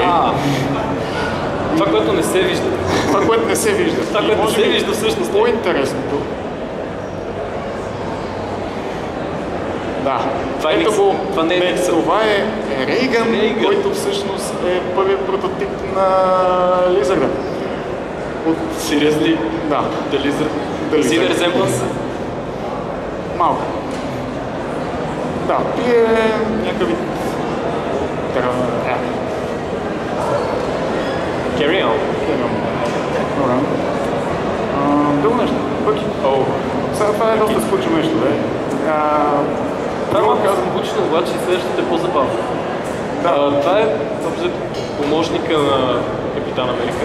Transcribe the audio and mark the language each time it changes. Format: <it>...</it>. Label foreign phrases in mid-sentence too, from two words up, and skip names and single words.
<bg>Това, което не се вижда. Това, което не се вижда. Това, което не се вижда всъщност. По-интересното. Да. Това е Никсън. Това не е Никсън. Това е Рейган, който всъщност е първият прототип на Лизарда.</bg> <en>Seriously?</en> <bg>Да.</bg> <en>The Lizard? See the resemblance?</en> <bg>Малко. Да, ти е някакъв вид...</bg> <en>Carry on.</en> <bg>Добре. Друго нещо. Пъки. Сега това е доста скучно нещо, бе. Това е малко скучно, обаче следващото е по-забавно. Това е помощника на Капитан Америка.</bg>